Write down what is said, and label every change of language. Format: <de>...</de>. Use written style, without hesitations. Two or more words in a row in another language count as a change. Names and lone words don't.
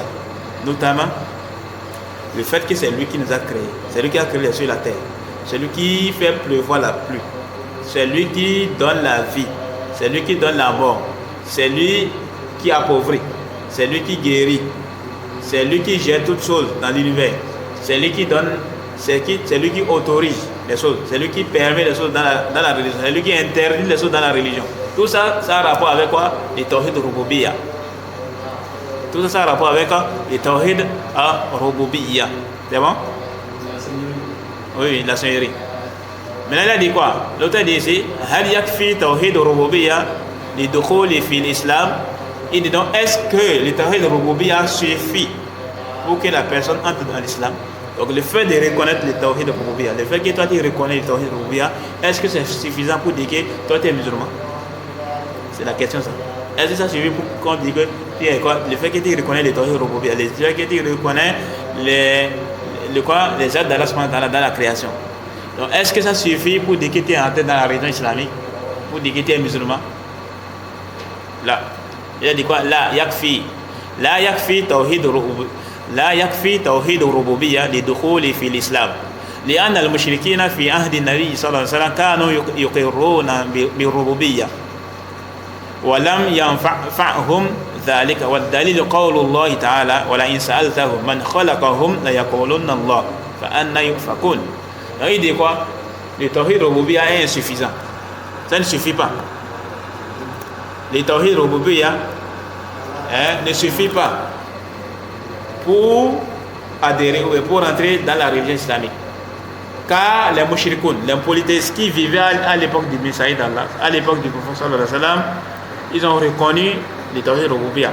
<fr>Notamment, le fait que c'est lui qui nous a créés, c'est lui qui a créé les cieux et la terre, c'est lui qui fait pleuvoir la pluie, c'est lui qui donne la vie, c'est lui qui donne la mort, c'est lui qui appauvrit, c'est lui qui guérit, c'est lui qui gère toutes choses dans l'univers, c'est lui qui donne, c'est lui qui autorise les choses, c'est lui qui permet les choses dans la religion, c'est lui qui interdit les choses dans la religion. Tout ça, ça a rapport avec quoi? Les</fr> <ar>توحيد ربوبية.</ar> <fr>Tout ça, ça a rapport avec les</fr> <ar>توحيد ربوبية.</ar> <fr>C'est bon? Oui, la seigneurie. Maintenant, il a dit quoi? L'auteur dit ici,</fr> <ar>هل يكفي توحيد ربوبية لدخول في الإسلام.</ar> <fr>Il dit donc, est-ce que le</fr> <ar>توحيد ربوبية</ar> <fr>suffit pour que la personne entre dans l'islam? Donc le fait de reconnaître le</fr> <ar>توحيد ربوبية,</ar> <fr>le fait que toi tu reconnais le</fr> <ar>توحيد ربوبية,</ar> <fr>est-ce que c'est suffisant pour dire que toi tu es musulman? C'est la question ça. Est-ce que ça suffit pour qu'on dise que le fait que tu reconnais le</fr> <ar>توحيد ربوبية,</ar> <fr>le fait que tu reconnais les actes d'Allah dans la création? Donc est-ce que ça suffit pour dire que tu es entré dans la religion islamique, pour dire que tu es musulman? Là, il a dit quoi?</fr> <ar>لا يكفي توحيد ربوبية. لا يكفي توحيد الربوبية لدخول في الإسلام لأن المشركين في عهد النبي صلى الله عليه وسلم كانوا يقرون بالربوبية ولم ينفعهم ذلك والدليل قول الله تعالى ولئن سألتهم من خلقهم ليقولن الله فأنى يؤفكون.</ar> <fr>Donc il dit quoi? Le</fr> <ar>توحيد ربوبية</ar> <fr>est insuffisant. Ça ne suffit pas. Le</fr> <ar>توحيد ربوبية</ar> <fr>ne suffit pas pour adhérer ou pour entrer dans la religion islamique. Car les mushrikoun, les polythéistes qui vivaient à l'époque du Messaïd d'Allah, à l'époque du prophète</fr> <ar>صلى الله عليه وسلم,</ar> <fr>ils ont reconnu le</fr> <ar>توحيد ربوبية.</ar>